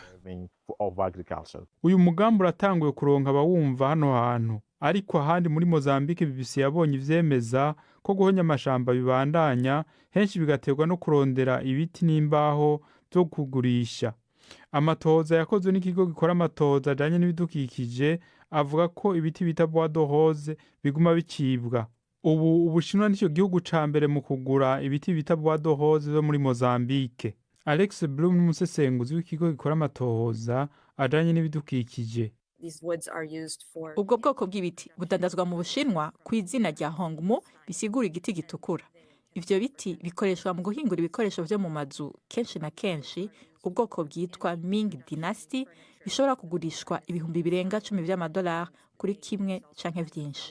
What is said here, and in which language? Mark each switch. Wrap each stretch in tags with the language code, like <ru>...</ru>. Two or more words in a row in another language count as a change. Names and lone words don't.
<rn>Uyu mugambi uratanguye kuronka abawumva hano hantu, ariko ahandi muri Mozambique BBC yabonye ivyemeza ko guhonya amashamba bibandanya, henshi bigaterwa no kurondera ibiti n'imbaho byo kugurisha. Amatohoza yakozwe n'ikigo gikora amatohoza ajanye n'ibidukikije avuga ko ibiti bita</rn> <fr>bois de rose</fr> <rn>biguma bicibwa. Ubu Ubushinwa nicyo gihugu ca mbere mu kugura ibiti bita</rn> <fr>bois de rose</fr> <rn>zo muri Mozambique. Alex Bloom n'umusesenguzi w'ikigo gikora amatohoza ajanye n'ibidukikije. Ubwo bwoko bw'ibiti budandazwa mu Bushinwa ku izina rya Hongmu, bisigura igiti gitukura. Ivyo biti bikoreshwa mu guhingura ibikoresho vyo mu mazu, kenshi na kenshi ubwoko bwitwa Ming Dynasty bishobora kugurishwa ibihumbi birenga 10 by'amadolari kuri kimwe canke vyinshi.</rn>